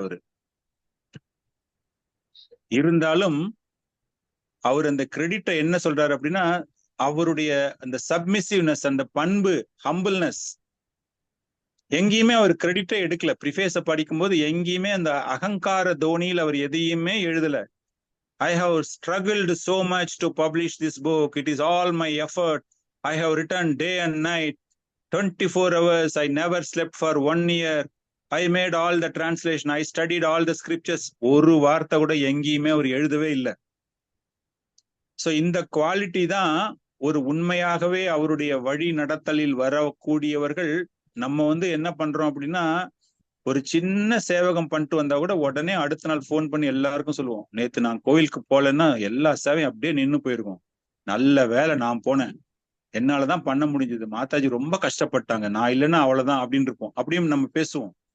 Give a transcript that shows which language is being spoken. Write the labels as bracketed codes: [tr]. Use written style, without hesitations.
[ta] அவரு இருந்தாலும் அவர் அந்த கிரெடிட்டை என்ன சொல்றாரு அப்படின்னா, அவருடைய அந்த சப்மிசிவ்னஸ், அந்த பண்பு, ஹம்பிள்னஸ், எங்கேயுமே அவர் கிரெடிட்டை எடுக்கல. ப்ரிஃபேஸ படிக்கும் போது எங்கேயுமே அந்த அகங்கார தோனியில் அவர் எதையுமே எழுதல. [en] I have struggled so much to publish this book. It is all my effort. I have written day and night, 24 hours. I never slept for 1 year. I made all the translation. I studied all the scriptures. [ta] ஒரு வார்த்தை கூட எங்கேயுமே அவர் எழுதவே இல்லை. So இந்த quality தான் ஒரு உண்மையாகவே அவருடைய வழி நடத்தலில் வரக்கூடியவர்கள். நம்ம வந்து என்ன பண்றோம் அப்படின்னா, ஒரு சின்ன சேவகம் பண்ணிட்டு வந்தா கூட உடனே அடுத்த நாள் ஃபோன் பண்ணி எல்லாருக்கும் சொல்லுவோம், நேத்து நான் கோயிலுக்கு போலன்னா எல்லா சேவையும் அப்படியே நின்று போயிருக்கும், நல்ல வேலை நான் போனேன், என்னாலதான் பண்ண முடிஞ்சது, மாதாஜி ரொம்ப கஷ்டப்பட்டாங்க, நான் இல்லைன்னா அவ்வளவுதான் அப்படின்னு இருப்போம். அப்படியும் நம்ம பேசுவோம்.